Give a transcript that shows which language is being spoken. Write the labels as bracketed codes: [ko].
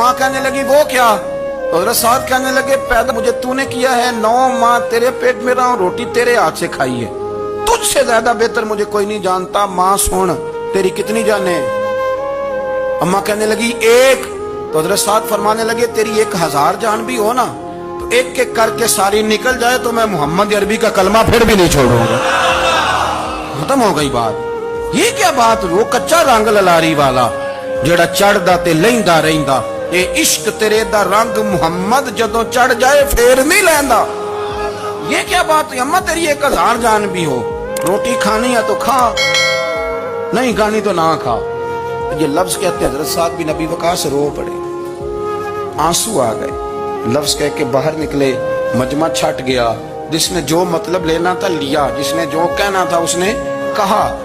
[ur] ماں کہنے لگی وہ کیا. حضرت سعد کہنے لگے پیدا مجھے تو نے کیا ہے, 9 ماہ تیرے پیٹ میں رہا ہوں, روٹی تیرے ہاتھ سے کھائی ہے, تجھ سے زیادہ بہتر مجھے کوئی نہیں جانتا. ماں سن تیری کتنی جانیں. اماں کہنے لگی 1. تو حضرت سعد فرمانے لگے تیری 1000 جان بھی ہو نا تو ایک ایک کر کے ساری نکل جائے تو میں محمد عربی کا کلمہ پھر بھی نہیں چھوڑوں گا. ختم ہو گئی بات. یہ کیا بات, [pa] وہ کچا رنگ للاری والا جڑا چڑھدا تے لیندا رہندا, اے عشق تیرے دا رنگ محمد جدوں چڑھ جائے پھر نہیں لیندا. [ur] یہ کیا بات ہے اماں تیری 1000 جان بھی ہو, روٹی کھانی ہے تو کھا, نہیں کھانی تو نہ کھا. یہ لفظ کہتے حضرت سعد بن ابی وقاص رو پڑے, آنسو آ گئے. لفظ کہہ کے باہر نکلے, مجمع چھٹ گیا. جس نے جو مطلب لینا تھا لیا, جس نے جو کہنا تھا اس نے کہا.